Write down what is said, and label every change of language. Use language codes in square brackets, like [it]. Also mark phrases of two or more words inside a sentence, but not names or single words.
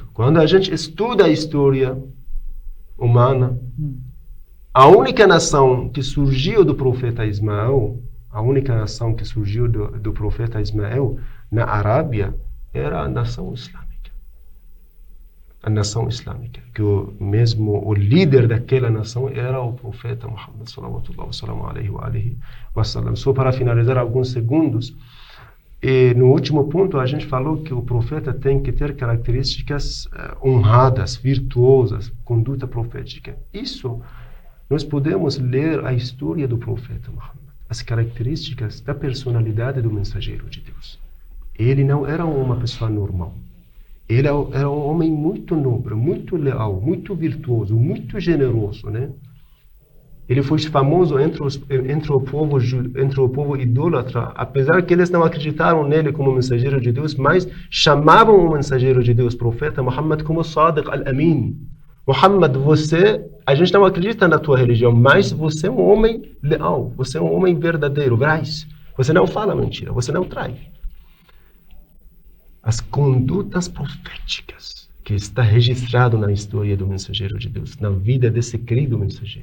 [pt] Quando a gente estuda a história humana, a única nação que surgiu do profeta Ismael, na Arábia, era a nação islâmica. A nação islâmica, que o líder daquela nação era o profeta Muhammad [ar] صلى الله عليه وسلم. [pt] Só para finalizar alguns segundos, e no último ponto a gente falou que o profeta tem que ter características honradas, virtuosas, conduta profética. Isso, nós podemos ler a história do profeta Muhammad, as características da personalidade do mensageiro de Deus. Ele não era uma pessoa normal. Ele era um homem muito nobre, muito leal, muito virtuoso, muito generoso, né? Ele foi famoso entre o povo idólatra, apesar que eles não acreditaram nele como mensageiro de Deus, mas chamavam o mensageiro de Deus, profeta Muhammad, como Sadiq al-Amin. Muhammad, a gente não acredita na tua religião, mas você é um homem leal, você é um homem verdadeiro, veraz. Você não fala mentira, você não trai. As condutas proféticas que está registrado na história do mensageiro de Deus, na vida desse querido mensageiro.